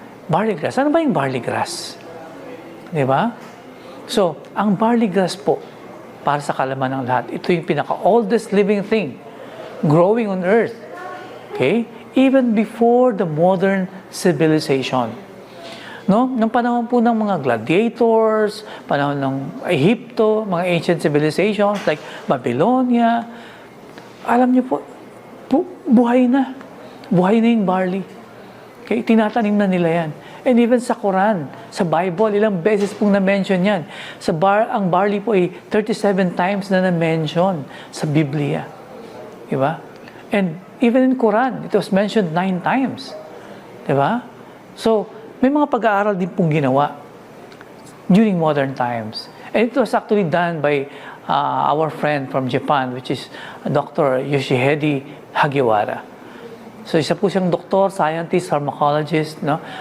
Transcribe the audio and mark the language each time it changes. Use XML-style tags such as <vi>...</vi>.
<tl>Barley grass. Ano ba yung barley grass? Diba? So, ang barley grass po, para sa kalaman ng lahat, ito yung pinaka-</tl> <en>oldest living thing growing on earth.</en> <tl>Okay?</tl> <en>Even before the modern civilization.</en> <tl>No? Nung panahon po ng mga gladiators, panahon ng Egypto, mga ancient civilizations like Babylonia, alam niyo po, buhay na. Buhay na yung barley. Okay? Tinatanim na nila yan. And even sa Quran, sa Bible, ilang beses pong na-mention yan. Ang barley po ay 37 times na na-mention sa Biblia. Diba?</tl> <en>And even in Quran, it was mentioned 9 times. Diba?</en> <tl>So, may mga pag-aaral din pong ginawa during modern times.</tl> <en>And it was actually done by our friend from Japan, which is Dr.</en> <tl>Yoshihide Hagiwara. So, isa po siyang doktor, scientist, pharmacologist, no?</tl>